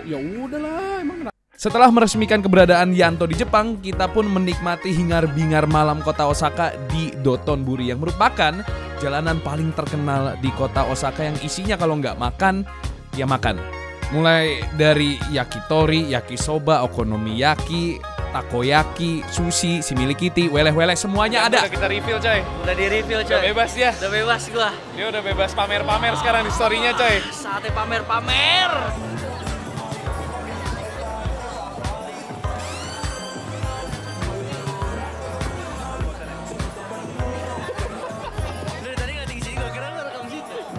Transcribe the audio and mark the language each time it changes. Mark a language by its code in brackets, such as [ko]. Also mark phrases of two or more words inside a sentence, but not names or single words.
[id] Ya udahlah, emang kenapa? Setelah meresmikan keberadaan Yanto di Jepang, kita pun menikmati hingar-bingar malam kota Osaka di Dotonbori yang merupakan jalanan paling terkenal di kota Osaka yang isinya kalau nggak makan, ya makan. Mulai dari yakitori, yakisoba, okonomiyaki, takoyaki, sushi, similikiti, weleh-weleh, semuanya ada. Udah kita reveal coy. Udah di review coy. Udah bebas ya. Udah bebas gua. Dia udah bebas pamer-pamer sekarang di story-nya coy. Saatnya pamer-pamer. Dari tadi nggak tinggi sini, gua kira lu rekam situ.